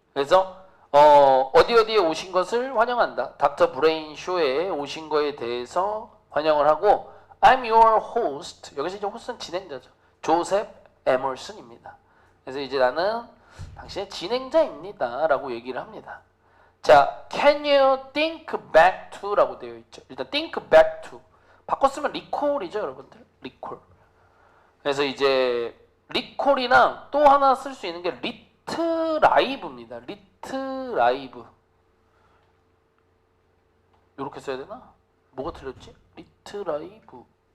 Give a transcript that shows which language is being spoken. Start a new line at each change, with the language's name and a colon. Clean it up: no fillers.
Korean: 그래서 어디어디에 오신 것을 환영한다. 닥터 브레인 쇼에 오신 거에 대해서 환영을 하고,
English: I'm your host.
Korean: 여기서 이제 호스트는 진행자죠. 조셉 에머슨입니다. 그래서 이제 나는 당신의 진행자입니다 라고 얘기를 합니다. 자, can you think back to 라고 되어 있죠. 일단 think back to 바꿨으면 recall이죠 여러분들. recall. 그래서 이제 recall이랑 또 하나 쓸 수 있는 게 retrive입니다. retrive. 이렇게 써야 되나? 뭐가 틀렸지? retrieve.